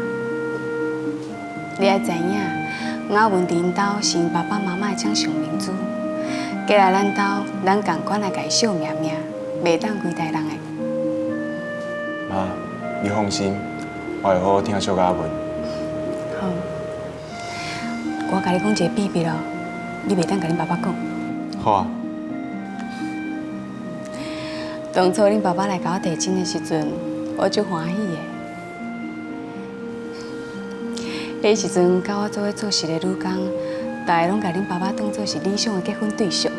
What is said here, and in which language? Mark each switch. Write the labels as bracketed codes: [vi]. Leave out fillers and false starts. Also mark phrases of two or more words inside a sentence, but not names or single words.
[nan] 你爱知影，雅文伫因兜是因爸爸妈妈的掌上明珠，过来咱兜，咱共款来家惜命命，袂当亏待人的。妈，你放心。我会好好听小雅文。好，我甲你讲一个秘密咯，你袂当甲恁爸爸讲。好啊。当初恁爸爸来甲我提亲的时阵，我足欢喜的。迄时阵，甲我做伙做事的女工，大家拢甲恁爸爸当作是理想的结婚对象。